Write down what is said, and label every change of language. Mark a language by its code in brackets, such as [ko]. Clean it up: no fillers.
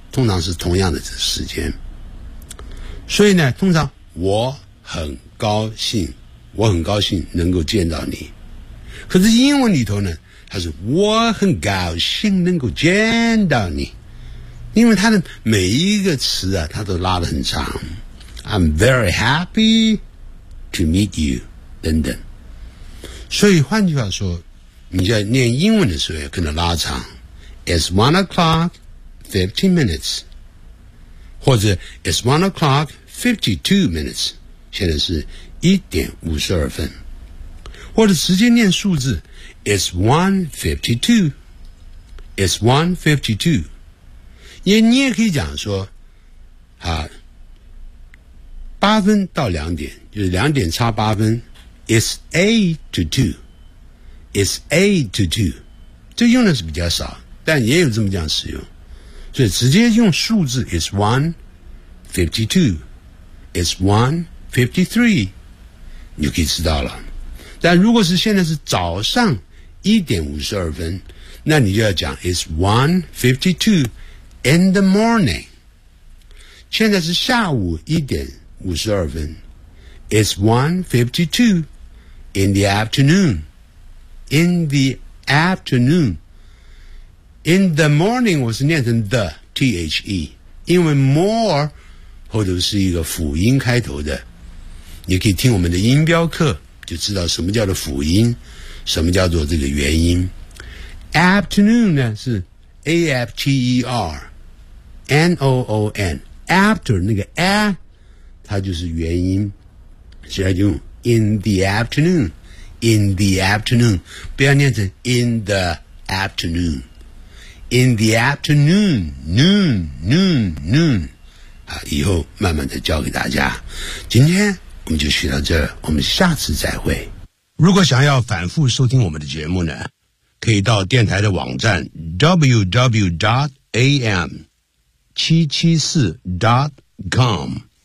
[zh] 通常是同样的时间。所以呢，通常我很高兴，我很高兴能够见到你。可是英文里头呢，它是我很高兴能够见到你，因为它的每一个词啊，它都拉得很长。 [en] I'm very happy to meet you [zh] 等等。所以换句话说，你在念英文的时候也可能拉长。 [en] It's 1:15， [zh] 或者 [en] It's 1:52， [zh] 现在是1:52，或者直接念数字 ，It's 1:52，It's 1:52，你也可以讲说，啊，8:00-2:00，就是2:08， [en] It's 8:02， [zh] It's 8:02，这用的是比较少，但也有这么这样使用。所以直接用数字 ， [en] It's 1:52， It's 1:53， [zh] 你就可以知道了。但如果是现在是早上1:52，那你就要讲 [en] It's 1:52 in the morning。 [zh] 现在是下午1:52， [en] It's 1:52 in the afternoon。 In the afternoon。 In the morning [zh] 我是念成 [en] the。 [zh] T-H-E 因为 more 后头是一个辅音开头的，你可以听我们的音标课就知道什么叫做辅音，什么叫做这个元音。 [en] Afternoon [zh] 呢是 [en] A-F-T-E-R N-O-O-N After 那个 A [zh] 它就是元音，所以就用 [en] In the afternoon In the afternoon [zh] 不要念成 [en] In the afternoonIn the afternoon, noon, noon, noon. [zh] 好，以后慢慢的教给大家。今天我们就学到这儿，我们下次再会。如果想要反复收听我们的节目呢，可以到电台的网站 www.am774.com。